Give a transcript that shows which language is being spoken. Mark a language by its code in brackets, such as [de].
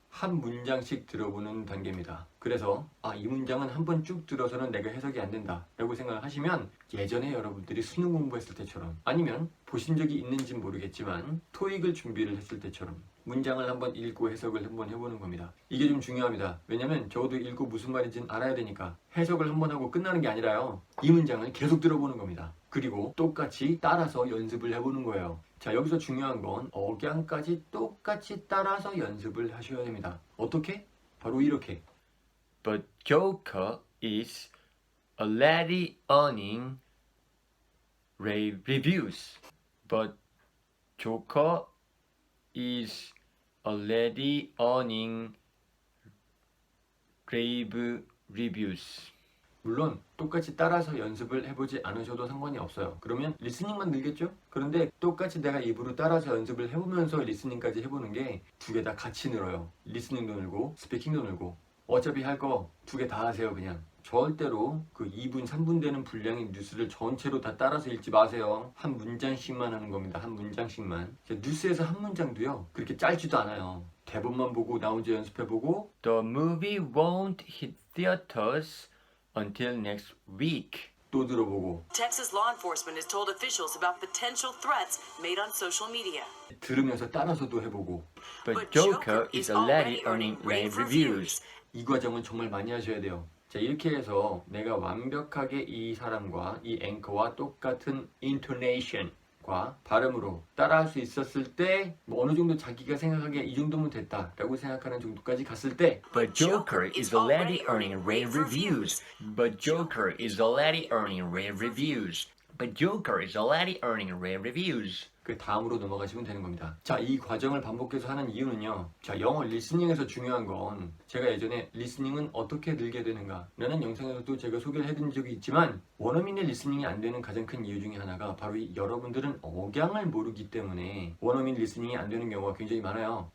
[ko] 한 문장씩 들어보는 단계입니다. 그래서 이 문장은 한번 쭉 들어서는 내가 해석이 안 된다 라고 생각을 하시면 예전에 여러분들이 수능 공부했을 때처럼 아니면 보신 적이 있는지는 모르겠지만 토익을 준비를 했을 때처럼 문장을 한번 읽고 해석을 한번 해보는 겁니다. 이게 좀 중요합니다. 왜냐면 적어도 읽고 무슨 말인지는 알아야 되니까 해석을 한번 하고 끝나는 게 아니라요. 이 문장을 계속 들어보는 겁니다. 그리고 똑같이 따라서 연습을 해보는 거예요. 자, 여기서 중요한 건 억양까지 똑같이 따라서 연습을 하셔야 됩니다. 어떻게? 바로 이렇게. [en] But Joker is already earning rave reviews. But Joker is already earning rave reviews. [ko] 물론 똑같이 따라서 연습을 해보지 않으셔도 상관이 없어요. 그러면 리스닝만 늘겠죠? 그런데 똑같이 내가 입으로 따라서 연습을 해보면서 리스닝까지 해보는 게 두 개 다 같이 늘어요. 리스닝도 늘고 스피킹도 늘고. 어차피 할 거 두 개 다 하세요. 그냥 절대로 그 2분 3분 되는 분량의 뉴스를 전체로 다 따라서 읽지 마세요. 한 문장씩만 하는 겁니다. 한 문장씩만. 뉴스에서 한 문장도요 그렇게 짧지도 않아요. 대본만 보고 나 혼자 연습해보고 [en] The movie won't hit theaters until next week. [ko] 또 들어보고. [en] Texas law enforcement has told officials about potential threats made on social media. [ko] 들으면서 따라서도 해보고. [en] But Joker is already earning rave reviews. [ko] 이 과정은 정말 많이 하셔야 돼요. 자, 이렇게 해서 내가 완벽하게 이 사람과 이 앵커와 똑같은 intonation과 발음으로 따라할 수 있었을 때 뭐 어느 정도 자기가 생각하기에 이 정도면 됐다라고 생각하는 정도까지 갔을 때 [en] But Joker is already earning rave reviews. But Joker is already earning rave reviews. But Joker is already earning rave reviews. [ko] 그 다음으로 넘어가시면 되는 겁니다. 자, 이 과정을 반복해서 하는 이유는요. 자, 영어 리스닝에서 중요한 건 제가 예전에 리스닝은 어떻게 늘게 되는가 라는 영상에서도 제가 소개를 해드린 적이 있지만 원어민의 리스닝이 안 되는 가장 큰 이유 중에 하나가 바로 여러분들은 억양을 모르기 때문에 원어민 리스닝이 안 되는 경우가 굉장히 많아요.